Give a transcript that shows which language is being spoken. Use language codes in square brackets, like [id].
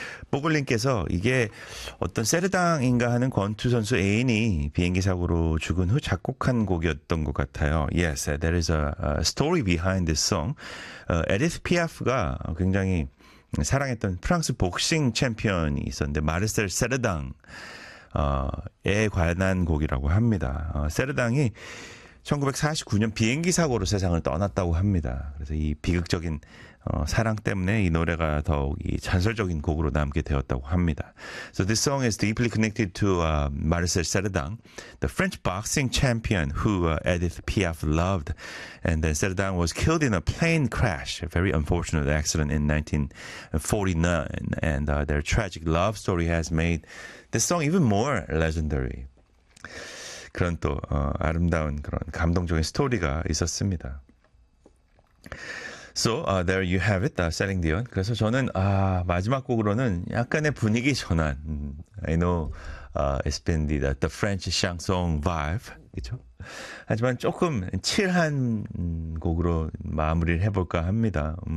[ko] 보글님께서 이게 어떤 세르당인가 하는 권투 선수 애인이 비행기 사고로 죽은 후 작곡한 곡이었던 것 같아요. [en] Yes, there is a story behind this song. [ko] Edith Piaf가 굉장히 사랑했던 프랑스 복싱 챔피언이 있었는데 마르셀 세르당에 관한 곡이라고 합니다. 세르당이 1949년 비행기 사고로 세상을 떠났다고 합니다. 그래서 이 비극적인 사랑 때문에 이 노래가 더욱 이 전설적인 곡으로 남게 되었다고 합니다. [en] So this song is deeply connected to Marcel Cerdan, the French boxing champion who Edith Piaf loved. And then Cerdan was killed in a plane crash, a very unfortunate accident in 1949. And their tragic love story has made this song even more legendary. [ko] 그런 또 아름다운 그런 감동적인 스토리가 있었습니다. [en] So there you have it, Celine Dion. [ko] 그래서 저는 마지막 곡으로는 약간의 분위기 전환. [en] I know it's been the French chanson vibe, [ko] 그렇죠? 하지만 조금 칠한 곡으로 마무리를 해볼까 합니다.